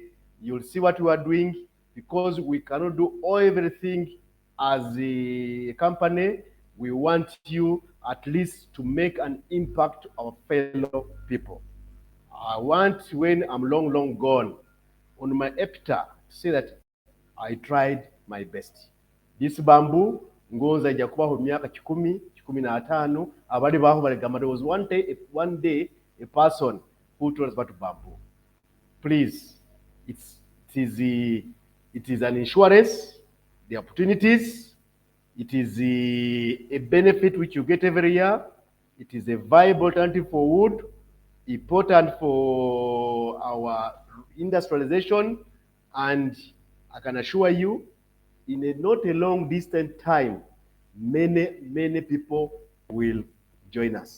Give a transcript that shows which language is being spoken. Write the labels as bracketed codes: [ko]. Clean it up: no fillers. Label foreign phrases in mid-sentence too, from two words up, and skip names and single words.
[en] You'll see what we are doing, because we cannot do everything as a company. We want you at least to make an impact on fellow people. I want, when I'm long gone, on my epitaph to say that I tried my best. This bamboo, [nyo] ngoza ija kubaho myaka 10, 15, abali baho baligamba. [en] There was one day a person who told us about bamboo. Please, it is an insurance, the opportunities. It is a benefit which you get every year. It is a viable alternative for wood, important for our industrialization, and I can assure you, in not a long distant time, many people will join us.